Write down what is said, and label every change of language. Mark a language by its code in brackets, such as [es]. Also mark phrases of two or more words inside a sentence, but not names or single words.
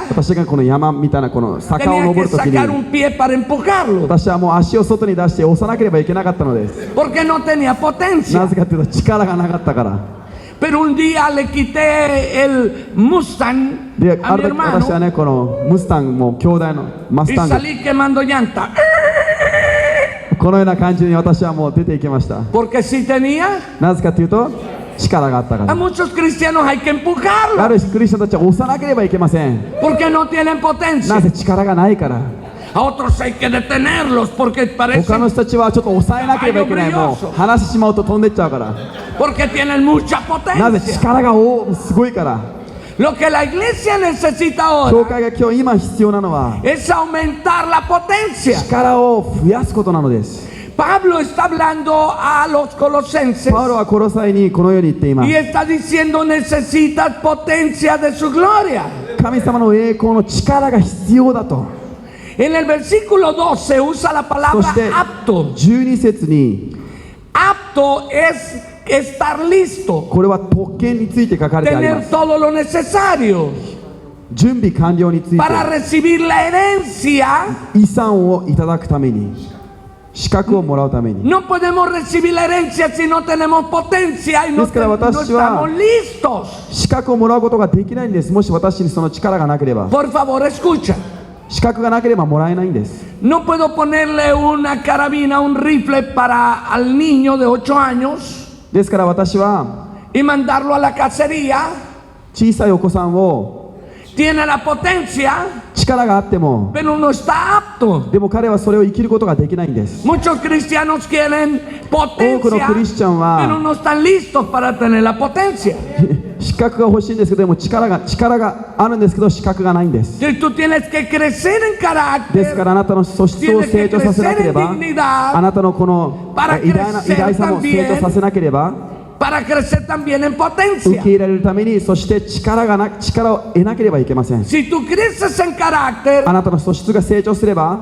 [ja] 私がこの山みたいなこの坂を [es] tenía [ja] 登 [es] que [ja] るとき [es] sacar [ja] に [es] un pie para empujarlo, [ja] 私はもう足を外に出して押さなければいけなかったのです。 [es] porque no tenía [ja] な [es] potencia. [ja] ぜかというと力がなかったから。 [es] Pero un día le quité el Mustang [ja] で [es] a [ja] あ [es] mi [ja] る時私は [es] hermano [ja] ねこのムスタンも兄弟のマス [es] y [ja] タング [es] salí quemando llanta. [ja] このような感じに私はもう出ていきました。 [es] Porque si tenía, [ja] なぜかというと力があったか [es] a [ja] ら。 [es] muchos cristianos hay que [ja] あ [es] empujarlo, [ja] るクリスチャンたちは押さなければいけません。 [es] porque no tienen [ja] な [es] potencia. [ja] ぜ力がないから。 [es] A otros hay que detenerlos, porque [ja] 他の [es] parecen, [ja] 人たちはちょっと抑えなければいけない。もう離してしまうと飛んでっちゃうから。 [es] porque tienen mucha [ja] なぜ [es] potencia. [ja] 力がすごいから。 [es] Lo que la iglesia necesita [ja] 教 [es] ahora [ja] 会が今必要なのは [es] es aumentar la potencia. [ja] 力を増やすことなのです。 [es] Pablo está hablando a los colosenses [ja] パウロはコロサイにこのように言っていま [es] y [ja] す。 [es] está diciendo necesitas potencia de su gloria. [ja] 神様の栄光の力が必要だと。 [es] En el versículo 12 usa la [ja] そ [es] palabra [ja] して [es] apto. [ja] 12節に [es] Apto es estar listo, [ja] これは特権について書かれてありま [es] tener [ja] す。 [es] todo lo necesario [ja] 準備完了について [es] para recibir la herencia. [ja] 遺産をいただくために資格をもらうために [es] No podemos recibir la herencia si no tenemos potencia y no, Es que la no batalla- estamos listos. [ja] 資格をもらうことができないんです。もし私にその力がなければ [es] Por favor, escucha. [ja] 資格がなければもらえないんです。 [es] No puedo ponerle una carabina, un rifle para al niño de 8 años [ja] ですから私は [es] y mandarlo a la cacería. [ja] 小さいお子さんを [es] Tiene la potencia, [ja] 力があっても [es] pero no está apto. [ja] でも彼はそれを生きることができないんです。 [es] Muchos cristianos quieren [ja] 多くの [es] potencia, [ja] クリスチャン [es] pero [ja] は [es] no están listos para tener la potencia. [ja] 資格が欲しいんですけどでも力があるんですけど資格がないんです。 [es] Entonces tú tienes que crecer en [ja] ですか [es] carácter, [ja] らあなたの素質を成長させなければあなたのこの偉大さも成長させなければ [es] para crecer también en [ja] 受 [es] potencia. [ja] け入れられるために、そして力を得なければいけません。 [es] Si tú creces en carácter, [ja] あなたの素質が成長すれば、